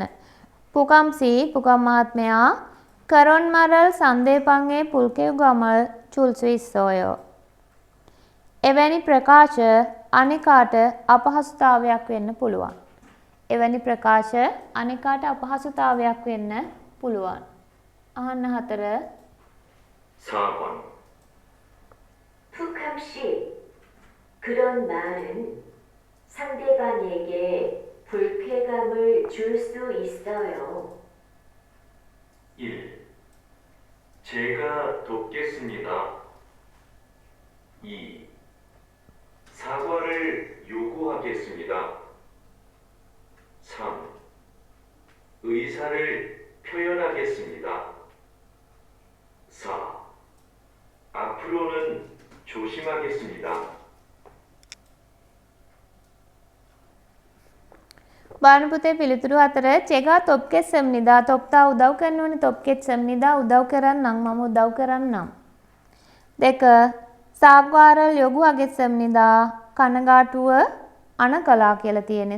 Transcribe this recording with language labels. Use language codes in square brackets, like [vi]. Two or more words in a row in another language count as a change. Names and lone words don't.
[si] පුකම් මහත්මයා [ko] 그런 말은 상대방에게 불쾌감을 줄 수 있어요. [si] එවැනි ප්‍රකාශ අනිකාට අපහසුතාවයක් වෙන්න පුළුවන්. එවැනි ප්‍රකාශ අනිකාට අපහසුතාවයක් වෙන්න පුළුවන්. අහන්න 4. [ko] 4번. 푸캄 씨, 그런 말은 상대방에게 불쾌감을 줄 수 있어요. 1. 제가 돕겠습니다. 2. 사과를 요구하겠습니다. 3. 의사를 표현하겠습니다. 4. 앞으로는 조심하겠습니다. [si] බලන්න පුතේ පිළිතුරු 4 [ko] 제가 돕겠습니다 [si] තොප්තා උදව් කරනවනේ තොප්කෙස්සම්නිදා උදව් කරන්නම් මම උදව් කරන්නම්. 2 [ko] 사과를 요구하겠습니다 [si] කනගාටුව අනකලා කියලා තියෙන්නේ.